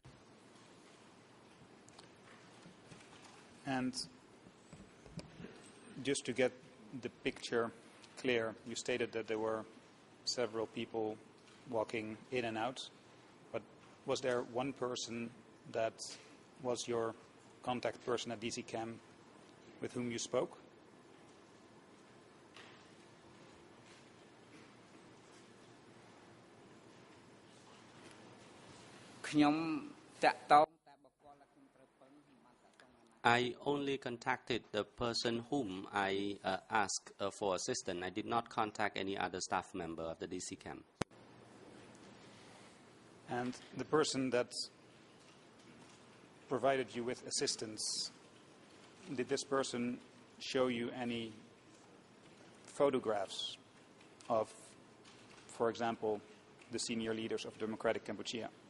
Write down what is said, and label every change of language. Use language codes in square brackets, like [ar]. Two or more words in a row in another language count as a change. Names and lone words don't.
[en] And just to get the picture clear, you stated that there were several people walking in and out, but was there one person that was your contact person at DC Cam with whom you spoke? [km] ខ្ញុំតាក់ទងតែបុគ្គលដែលខ្ញុំត្រូវពឹងខ្ញុំបានតាក់ទងអាណា [en] I only contacted the person whom I asked for assistance. I did not contact any other staff member of the DC camp. And the person that provided you with assistance, did this person show you any photographs of, for example, the senior leaders of Democratic Cambodia?